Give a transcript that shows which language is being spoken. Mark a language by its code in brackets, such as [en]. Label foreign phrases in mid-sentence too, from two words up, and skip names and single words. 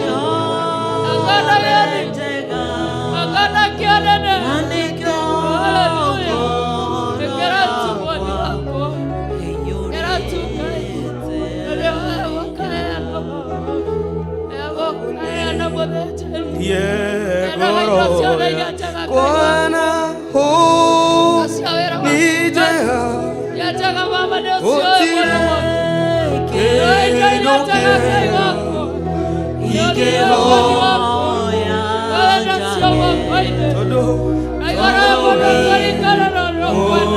[ki] Kĩgongona gĩtheru. Kĩgongona kĩa ũnene. Haleluya. Ĩkĩra tu Mwathani wakwa. Ĩkĩra tu Ngai. Nĩ wewe ũkaheana Baba. Heana mũthĩnjĩri. Heana indo ciothe iria njega. [sw] Bwana huu ni [ki] njega. Nĩ njega Baba, nĩ ũcio mũthamaki. Nĩ indo iria njega Ngai wakwa. Nĩ ũrĩa Mwathani wakwa. Wewe nacio moko-inĩ. Na igũrũ ya mũndũ kũringana na ũrĩa ũkwenda.